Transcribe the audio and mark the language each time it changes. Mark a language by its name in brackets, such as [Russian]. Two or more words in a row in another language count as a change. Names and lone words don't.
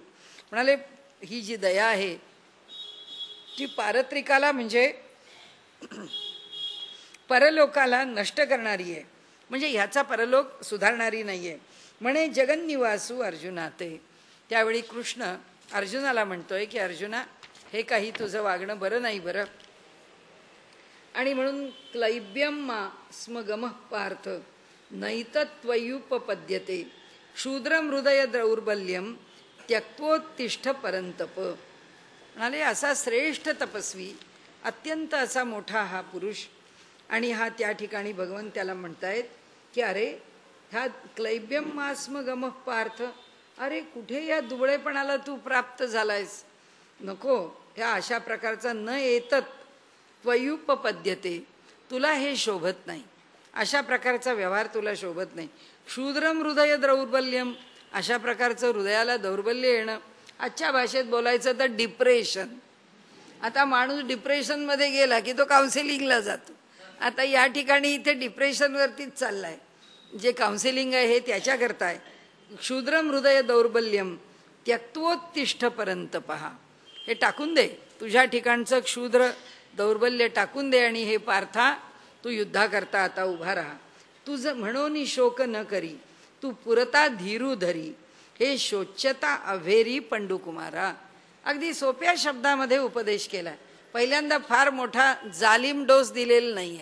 [Marathi] म्हणाले ही जी दया आहे ती पारत्रिकाला म्हणजे परलोकाला नष्ट करणारी आहे, म्हणजे ह्याचा परलोक सुधारणारी नाही आहे. म्हणे जगन्निवासू अर्जुना ते. त्यावेळी कृष्ण अर्जुनाला म्हणतोय की अर्जुना, हे काही तुझं वागणं बरं नाही बरं. आणि म्हणून [Sanskrit] क्लैब्यम मा स्म गमः पार्थ नैतत्वयुपपद्यते शूद्रम हृदय दौर्बल्यम त्यक्त्वोत्तिष्ठ परंतप. [Marathi] म्हणाले असा श्रेष्ठ तपस्वी, अत्यंत असा मोठा हा पुरुष, आणि हा त्या ठिकाणी भगवान त्याला म्हणतायत की अरे ह्या [Sanskrit] क्लैब्यम मा स्म गमः पार्थ, [Marathi] अरे कुठे या दुबळेपणाला तू प्राप्त झालायस, नको. ह्या अशा प्रकारचा [Sanskrit] न येतत त्वयुपपद्यते, [Marathi] तुला हे शोभत नाही, अशा प्रकारचा व्यवहार तुला शोभत नाही. [Sanskrit] शूद्रम हृदय दौर्बल्यम, [Marathi] अशा प्रकारचं हृदयाला दौर्बल्य येणं, आजच्या भाषेत बोलायचं तर डिप्रेशन. आता माणूस डिप्रेशनमध्ये गेला की तो काउन्सिलिंगला जातो. आता या ठिकाणी इथे डिप्रेशनवरतीच चाललाय, जे काउन्सिलिंग आहे हे त्याच्याकरता आहे. [Sanskrit] शूद्रम हृदय दौर्बल्यम त्यक्त्वोत्तिष्ठ परंत [Marathi] पहा, हे टाकून दे, तुझ्या ठिकाणचं क्षुद्र दौर्बल्य टाकून दे, आणि हे पार्था तू युद्धाकरता आता उभा राहा. तुझं म्हणून शोक न करी, तू पुरता धीरू धरी, हे शोच्यता अभेरी पंडुकुमारा. अगदी सोप्या शब्दामध्ये उपदेश केला. पहिल्यांदा फार मोठा जालिम डोस दिलेला नाहीये.